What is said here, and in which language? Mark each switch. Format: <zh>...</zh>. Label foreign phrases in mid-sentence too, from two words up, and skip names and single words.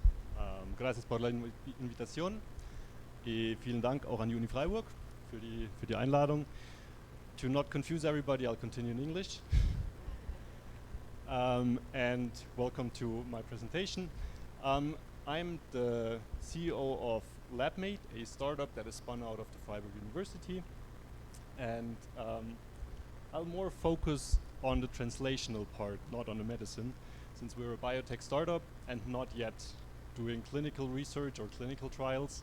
<es>Gracias por la invitación.</es> <de>Y vielen Dank auch an die Uni Freiburg für die Einladung.</de> <en>To not confuse everybody, I'll continue in English. And welcome to my presentation. I'm the CEO of LabMate, a startup that is spun out of the Freiburg University. And I'll more focus on the translational part, not on the medicine, since we're a biotech startup and not yet doing clinical research or clinical trials.</en>